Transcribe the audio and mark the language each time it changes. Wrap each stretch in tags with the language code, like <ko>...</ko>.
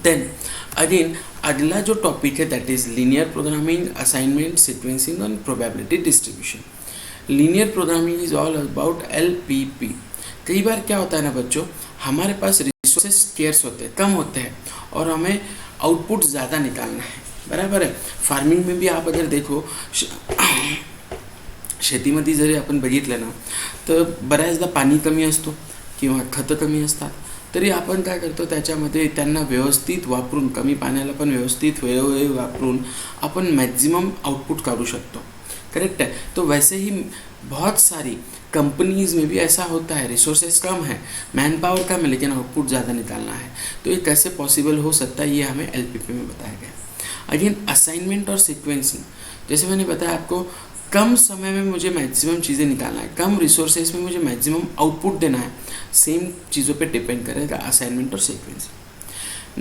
<hi>Then again अगला जो topic है</hi> <en>that is linear programming,</en> <hi>assignment, sequencing और probability distribution.</hi> <en>Linear programming is all about LPP।</en> <hi>कई बार क्या होता है ना बच्चों, हमारे पास रिसोर्सेज स्केर्स होते हैं, कम होते हैं और हमें आउटपुट ज़्यादा निकालना है, बराबर है। फार्मिंग में भी आप अगर देखो,</hi> <mr>शेतीमध्ये जरी आपण बघितलं ना तर बऱ्याचदा पाणी कमी असतो किंवा खतं कमी असतात, तरी आपण काय करतो त्याच्यामध्ये त्यांना व्यवस्थित वापरून, कमी पाण्याला पण व्यवस्थित वेळोवेळी वापरून आपण मॅक्सिमम आउटपुट काढू शकतो,</mr> <hi>करेक्ट है। तो वैसे ही बहुत सारी कंपनीज़ में भी ऐसा होता है, रिसोर्सेज कम है, मैन पावर कम है, लेकिन आउटपुट ज़्यादा निकालना है। तो ये कैसे पॉसिबल हो सकता है, ये हमें LPP में बताया गया। अगेन असाइनमेंट और सीक्वेंसिंग, जैसे मैंने बताया आपको, कम समय में मुझे मैक्सिमम चीज़ें निकालना है, कम रिसोर्सेज में मुझे मैक्सिमम आउटपुट देना है, सेम चीज़ों पे डिपेंड करेगा असाइनमेंट और सीक्वेंसिंग।</hi>